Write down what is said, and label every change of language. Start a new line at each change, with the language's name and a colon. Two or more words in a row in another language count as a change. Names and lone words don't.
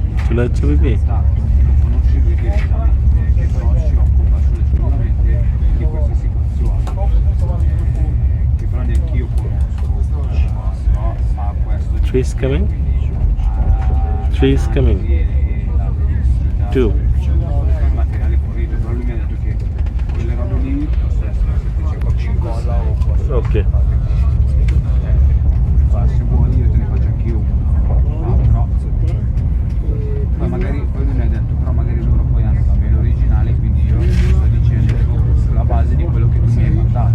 Bangla: চলে যাচ্ছে বেবি।
Italian: non conosce lui direttamente, che però si occupa esclusivamente di queste situazioni, che però neanche io conosco, però fa questo.
English: Three is coming. Three is coming. Two.
Italian: Il materiale fornito, però lui mi ha detto che quelle robe lì, se c'è qualcosa o qualcosa. Ok. Se vuoi io te ne faccio anch'io uno, però poi magari poi lui mi ha detto però magari loro poi hanno la mail originale, quindi io sto dicendo sulla base di quello che tu mi hai mandato.